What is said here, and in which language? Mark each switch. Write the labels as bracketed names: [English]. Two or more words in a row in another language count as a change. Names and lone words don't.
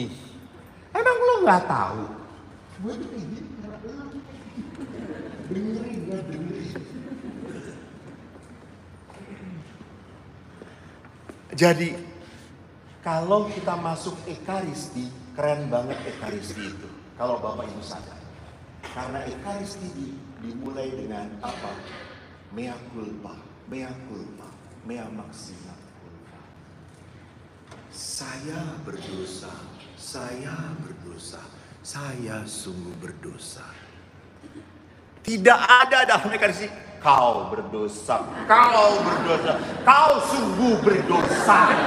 [Indonesian] Emang lo nggak tahu? Gue tuh kayak gini. Dengerin. Jadi kalau kita masuk Ekaristi, keren banget Ekaristi itu. Kalau Bapak Ibu sadar. Karena Ekaristi dimulai dengan apa? [Latin] Mea culpa, mea culpa, mea maxima culpa. [Indonesian] Saya berdosa, saya sungguh berdosa. Tidak ada dalam Ekaristi, kau berdosa, kau sungguh berdosa.